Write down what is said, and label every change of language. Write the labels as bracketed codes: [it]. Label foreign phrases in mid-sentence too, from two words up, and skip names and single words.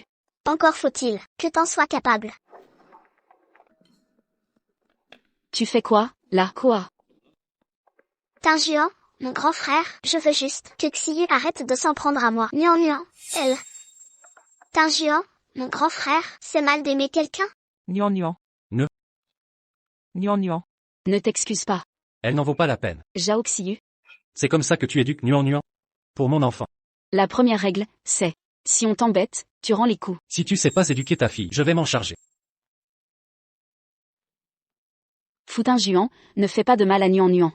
[fr] Encore faut-il que t'en sois capable. Tu fais quoi, là, quoi? Tin Juan, mon grand frère, je veux juste que Xiyu arrête de s'en prendre à moi. Nuan, elle. Tin Juan, mon grand frère, c'est mal d'aimer quelqu'un? Nuan nuan. Ne. Nuan nuan. Ne t'excuse pas. Elle n'en vaut pas la peine. Zhao Xiyu, C'est comme ça que tu éduques Nuan. Pour mon enfant. la première règle, c'est, si on t'embête, tu rends les coups. Si tu sais pas éduquer ta fille, je vais m'en charger. Foutin Juan, ne fais pas de mal à Nuan.